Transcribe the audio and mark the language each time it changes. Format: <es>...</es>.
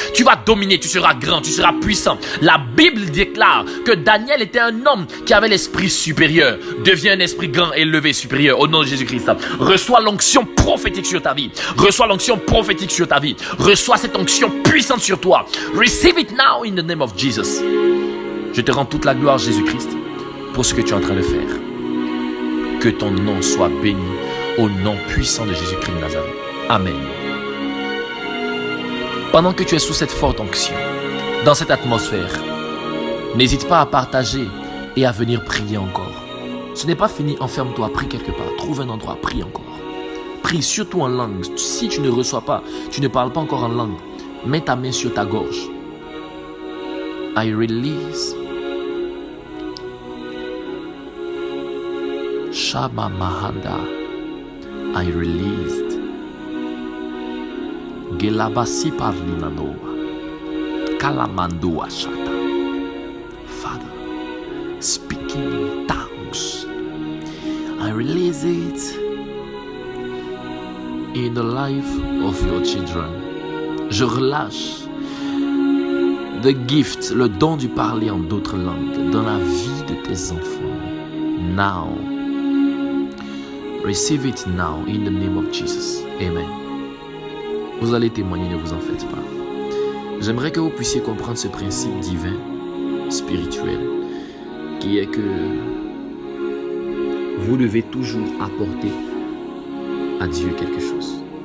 <fr>Tu vas dominer, tu seras grand, tu seras puissant. La Bible déclare que Daniel était un homme qui avait l'esprit supérieur. Deviens un esprit grand, élevé, supérieur au nom de Jésus-Christ. Reçois l'onction prophétique sur ta vie. Reçois l'onction prophétique sur ta vie. Reçois cette onction puissante sur toi.</fr> <en>Receive it now in the name of Jesus.</en> <fr>Je te rends toute la gloire, Jésus-Christ, pour ce que tu es en train de faire. Que ton nom soit béni au nom puissant de Jésus-Christ de Nazareth. Amen. Pendant que tu es sous cette forte onction, dans cette atmosphère, n'hésite pas à partager et à venir prier encore. Ce n'est pas fini, enferme-toi, prie quelque part, trouve un endroit, prie encore. Prie surtout en langue. Si tu ne reçois pas, tu ne parles pas encore en langue, mets ta main sur ta gorge.</fr> <en>I release Shama Mahanda. I released Gelabasi Parlinanoa Kalamandua Shata. Father, speaking in tongues, I release it in the life of your children.</en> <fr>Je relâche</fr> <en>the gift,</en> <fr>le don du parler en d'autres langues dans la vie de tes enfants.</fr> <en>Now. Receive it now in the name of Jesus. Amen.</en> <fr>Vous allez témoigner, ne vous en faites pas. J'aimerais que vous puissiez comprendre ce principe divin, spirituel, qui est que vous devez toujours apporter à Dieu quelque chose.</fr>